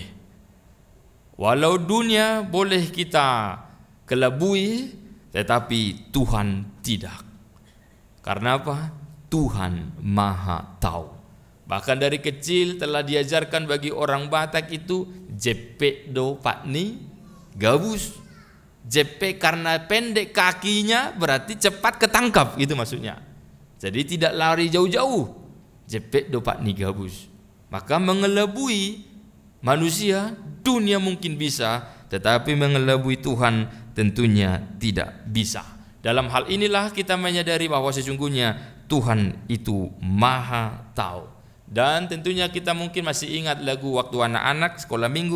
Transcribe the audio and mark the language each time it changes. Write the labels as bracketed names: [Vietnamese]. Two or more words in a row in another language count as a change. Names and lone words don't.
[Indonesian] Walau dunia boleh kita kelabui, tetapi Tuhan tidak. Karena apa? Tuhan Maha Tahu. Bahkan dari kecil telah diajarkan bagi orang Batak itu [Batak Toba] jepek do pakni gabus. [Indonesian] Jepek karena pendek kakinya berarti cepat ketangkap, itu maksudnya. Jadi tidak lari jauh-jauh. [Batak Toba] Jepek do pakni gabus. [Indonesian] Maka mengelabui manusia dunia mungkin bisa, tetapi mengelabui Tuhan tentunya tidak bisa. Dalam hal inilah kita menyadari bahwa sesungguhnya Tuhan itu Maha Tahu. Dan tentunya kita mungkin masih ingat lagu waktu anak-anak sekolah minggu.